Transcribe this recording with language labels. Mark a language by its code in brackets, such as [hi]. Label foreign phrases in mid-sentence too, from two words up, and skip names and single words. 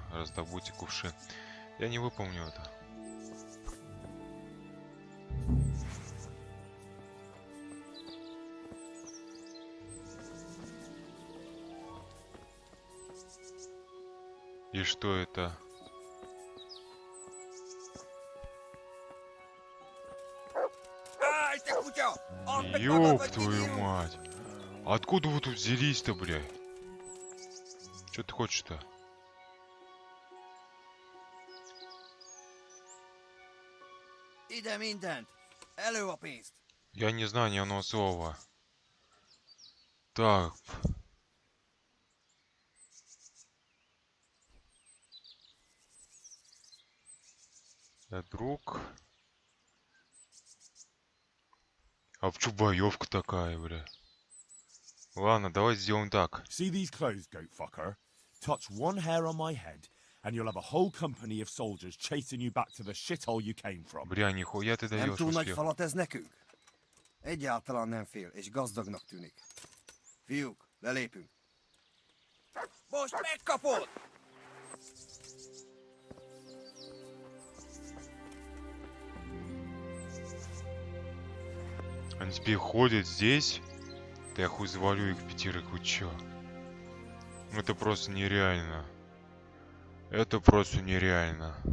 [ru] Раздобудьте кувшин. Я не выполню это. И что это? Ай, ты кутё! Ёб твою мать! Откуда вы тут взялись-то, бля? Что ты хочешь-то? [hu] Ide mindent! Elő a pénzt! [ru] Я не знаю ни одного слова. Так. Я друг. А в чё боевка такая, бля? Ладно, давай сделаем так. [en] See these clothes, goat fucker? Touch one hair on my head, and you'll have a whole company of soldiers chasing you back to the shithole you came from. [ru] Бля, нихуя ты [hu] Nem [ru] даешь [hu] túl nagy [ru] успех. [hu] falat ez nekünk? Egyáltalán nem fél, és gazdagnak tűnik. Fiúk, lelépünk. Most megkapod! [ru] Они теперь ходят здесь. Да я хуй завалю их пятерых, вы чё? Это просто нереально. Это просто нереально.